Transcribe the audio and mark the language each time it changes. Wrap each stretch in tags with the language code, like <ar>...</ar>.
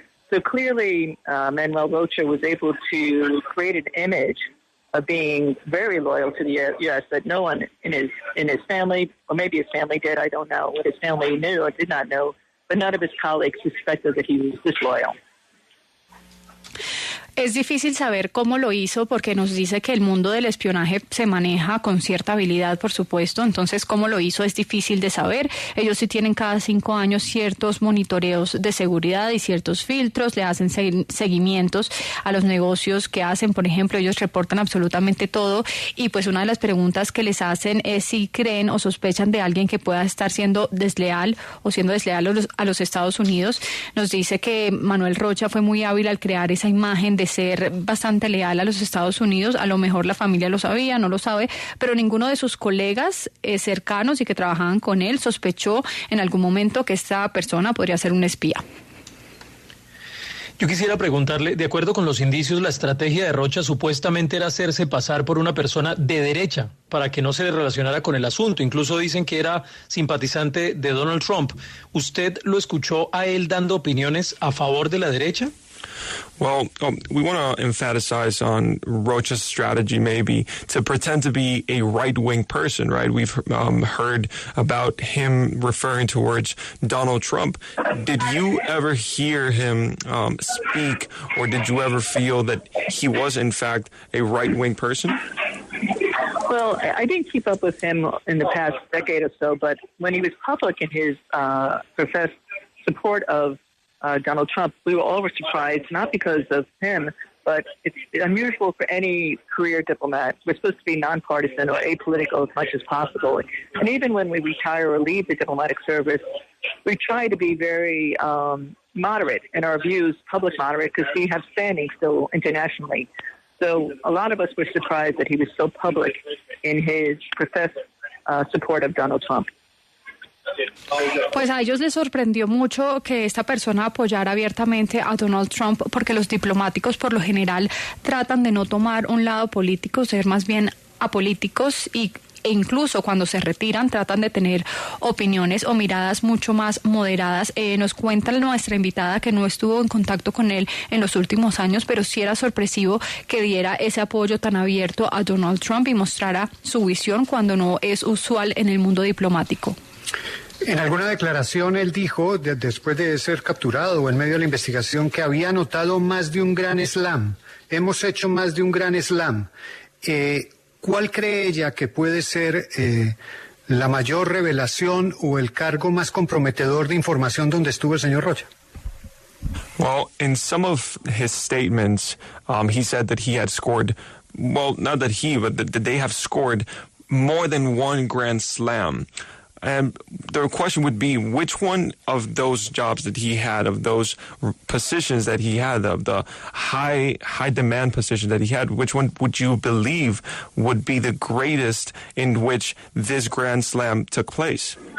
<en>So clearly, Manuel Rocha was able to create an image of being very loyal to the U.S. that no one in his family, or maybe his family did, I don't know what his family knew or did not know, but none of his colleagues suspected that he was disloyal.</en> <es>Es difícil saber cómo lo hizo porque nos dice que el mundo del espionaje se maneja con cierta habilidad, por supuesto. Entonces, cómo lo hizo es difícil de saber. Ellos sí tienen cada 5 años ciertos monitoreos de seguridad y ciertos filtros, le hacen seguimientos a los negocios que hacen. Por ejemplo, ellos reportan absolutamente todo y pues una de las preguntas que les hacen es si creen o sospechan de alguien que pueda estar siendo desleal o siendo desleal a los Estados Unidos. Nos dice que Manuel Rocha fue muy hábil al crear esa imagen de ser bastante leal a los Estados Unidos. A lo mejor la familia lo sabía, no lo sabe, pero ninguno de sus colegas cercanos y que trabajaban con él sospechó en algún momento que esta persona podría ser un espía. Yo quisiera preguntarle, de acuerdo con los indicios, la estrategia de Rocha supuestamente era hacerse pasar por una persona de derecha para que no se le relacionara con el asunto. Incluso dicen que era simpatizante de Donald Trump. ¿Usted lo escuchó a él dando opiniones a favor de la derecha?</es> <en>Well, we want to emphasize on Rocha's strategy maybe to pretend to be a right-wing person, right? We've heard about him referring towards Donald Trump. Did you ever hear him speak, or did you ever feel that he was, in fact, a right-wing person? Well, I didn't keep up with him in the past decade or so, but when he was public in his professed support of Donald Trump, we were all surprised, not because of him, but it's unusual for any career diplomat. We're supposed to be nonpartisan or apolitical as much as possible. And even when we retire or leave the diplomatic service, we try to be very moderate in our views, public moderate, because we have standing still internationally. So a lot of us were surprised that he was so public in his professed support of Donald Trump.</en> <es>Pues a ellos les sorprendió mucho que esta persona apoyara abiertamente a Donald Trump, porque los diplomáticos por lo general tratan de no tomar un lado político, ser más bien apolíticos e incluso cuando se retiran tratan de tener opiniones o miradas mucho más moderadas. Nos cuenta nuestra invitada que no estuvo en contacto con él en los últimos años, pero sí era sorpresivo que diera ese apoyo tan abierto a Donald Trump y mostrara su visión cuando no es usual en el mundo diplomático. En alguna declaración él dijo, después de ser capturado o en medio de la investigación, que había anotado más de un gran slam. Hemos hecho más de un gran slam. ¿Cuál cree ella que puede ser la mayor revelación o el cargo más comprometedor de información donde estuvo el señor Rocha?</es> <en>Well, in some of his statements, he said that he had scored, well, not that he, but that they have scored more than one Grand Slam. And the question would be, which one of those jobs that he had, of those positions that he had, of the high demand position that he had, which one would you believe would be the greatest in which this Grand Slam took place?</en>